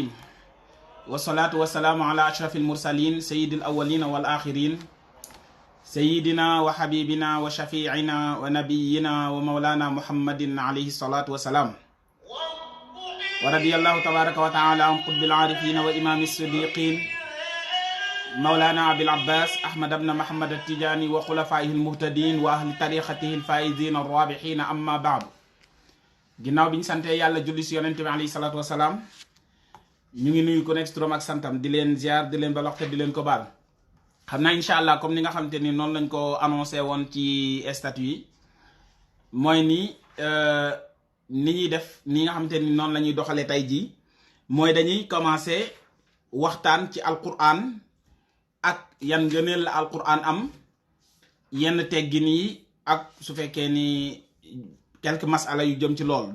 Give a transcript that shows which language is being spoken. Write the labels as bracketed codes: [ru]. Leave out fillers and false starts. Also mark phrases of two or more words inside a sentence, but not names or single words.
[ar] والصلاة والسلام على أشرف المرسلين سيد الأولين والآخرين سيدنا وحبيبنا وشفيعنا ونبينا ومولانا محمد عليه الصلاة والسلام. ورضي الله تبارك وتعالى عن قطب العارفين وإمام الصديقين مولانا أبي العباس أحمد بن محمد التجاني وخلفائه المهتدين وأهل طريقته الفائزين الرابحين. أما بعد. [wo] ginnaaw bi ñu sante yàlla julli si yonente bi [ar] عليه الصلاة والسلام [wo] ñu ngi nuyu ku nekk turam ak santam di leen ziar di leen balox te di leen ko baal. xam naa [ar] إن شاء الله [wo] comme ni nga xamante ni noonu lañ ko annoncé woon ci statut yi mooy ni ñuy def ni nga xamante ni noonu la ñuy doxalee tey jii mooy dañuy commencé waxtaan ci alquran ak yan ngëneel la alquran am yenn teggin yi ak su fekkee ni quelques masala yu jëm ci lool.